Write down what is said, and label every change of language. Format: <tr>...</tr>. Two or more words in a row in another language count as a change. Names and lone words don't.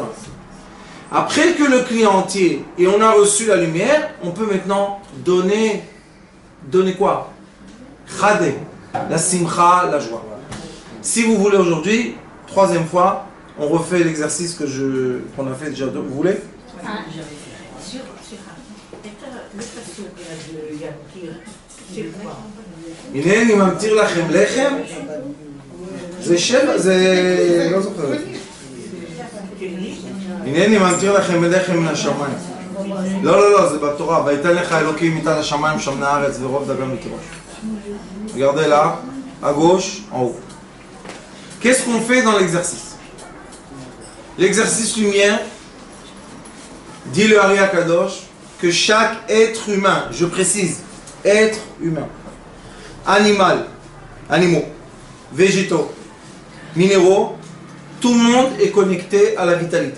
<fr>Après que le cli est entier et on a reçu la lumière, on peut maintenant donner quoi? Chadé, la simcha, la joie. Si vous voulez aujourd'hui, troisième fois, on refait l'exercice qu'on a fait déjà deux. Vous voulez?</fr> <he>הנה אני ממתיר לכם לחם, זה שבע, זה לא זוכר. הנה אני ממתיר לכם לחם מן השמיים. לא, זה בתורה. ויתן לך אלוקים מטל השמיים שמני הארץ ורוב דגן ותירוש.</he> <fr>Regardez là, à gauche, en haut. Qu'est-ce qu'on fait dans l'exercice? L'exercice lumière, dit le Ari Akadosh, que chaque être humain, je précise, être humain, animaux, végétaux, minéraux, tout le monde est connecté à la vitalité.</fr>